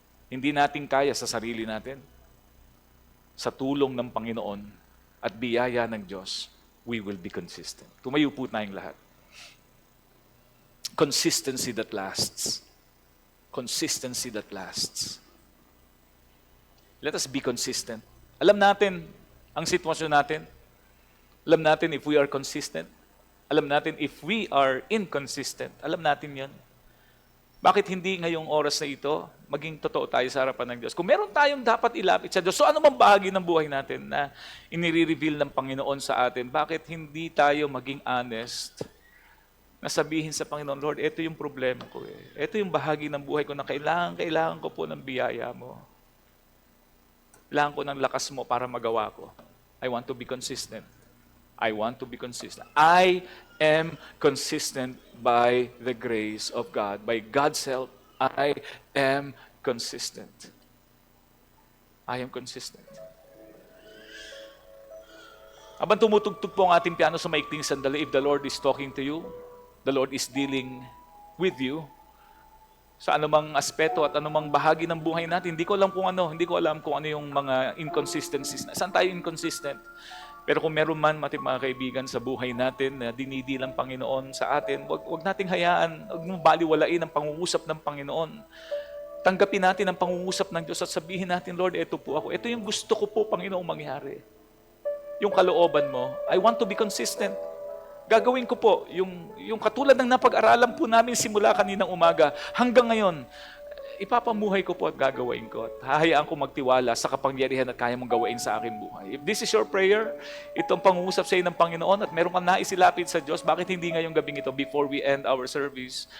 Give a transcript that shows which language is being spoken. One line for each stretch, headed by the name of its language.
Filipino: Hindi natin kaya sa sarili natin. Sa tulong ng Panginoon at biyaya ng Diyos,
English: we will be consistent.
Filipino: Tumayo po tayong lahat.
English: Consistency that lasts. Consistency that lasts. Let us be consistent.
Filipino: Alam natin ang sitwasyon natin. Alam natin
English: if we are consistent.
Filipino: Alam natin
English: if we are inconsistent.
Filipino: Alam natin yan. Bakit hindi ngayong oras na ito, maging totoo tayo sa harapan ng Diyos? Kung meron tayong dapat ilapit sa Diyos, so ano bang bahagi ng buhay natin na inire-reveal ng Panginoon sa atin? Bakit hindi tayo maging honest na sabihin sa Panginoon, Lord, ito yung problema ko eh. Ito yung bahagi ng buhay ko na kailangan ko po ng biyaya mo. Kailangan ko ng lakas mo para magawa ko.
English: I want to be consistent. I want to be consistent. I am consistent by the grace of God. By God's help, I am consistent. I am consistent.
Filipino: Habang tumutugtog po ang ating piano sa maikling sandali,
English: if the Lord is talking to you, the Lord is dealing with you,
Filipino: sa anumang aspeto at anumang bahagi ng buhay natin, hindi ko alam kung ano yung mga inconsistencies. Saan tayo inconsistent? Pero kung meron man, mga kaibigan, sa buhay natin na dinidilang Panginoon sa atin, wag nating hayaan, wag mong baliwalain ang pangungusap ng Panginoon. Tanggapin natin ang pangungusap ng Diyos at sabihin natin, Lord, ito po ako. Ito yung gusto ko po, Panginoong, mangyari. Yung kalooban mo,
English: I want to be consistent.
Filipino: Gagawin ko po, yung katulad ng napag-aralan po namin simula kaninang umaga, hanggang ngayon, ipapamuhay ko po at gagawin ko. At hahayaan ko magtiwala sa kapangyarihan at kaya mong gawain sa aking buhay.
English: If this is your prayer,
Filipino: itong pangungusap sa iyo ng Panginoon at meron kang naisilapit sa Diyos, bakit hindi ngayong gabing ito
English: before we end our service?